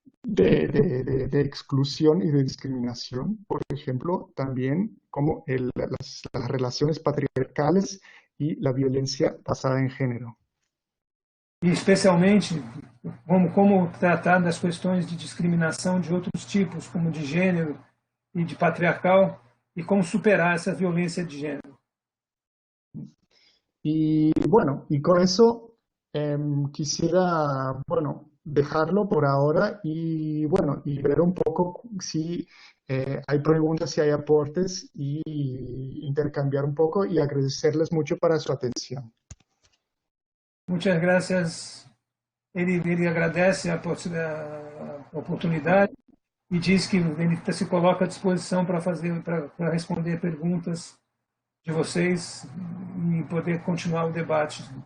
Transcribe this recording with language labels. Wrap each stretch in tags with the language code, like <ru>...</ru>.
<es>de exclusión y de discriminación, por ejemplo, también como las relaciones patriarcales y la violencia basada en género.</es> <pt>E especialmente como tratar das questões de discriminação de outros tipos, como de gênero e de patriarcal, e como superar essa violência de gênero.</pt> <es>Y bueno, y con eso quisiera, bueno, dejarlo por ahora y bueno, y ver un poco si hay preguntas, si hay aportes y intercambiar un poco y agradecerles mucho para su atención. Muchas gracias.</es> <pt>Ele agradece a oportunidade e diz que ele se coloca à disposição para responder perguntas de vocês e poder continuar o debate.</pt>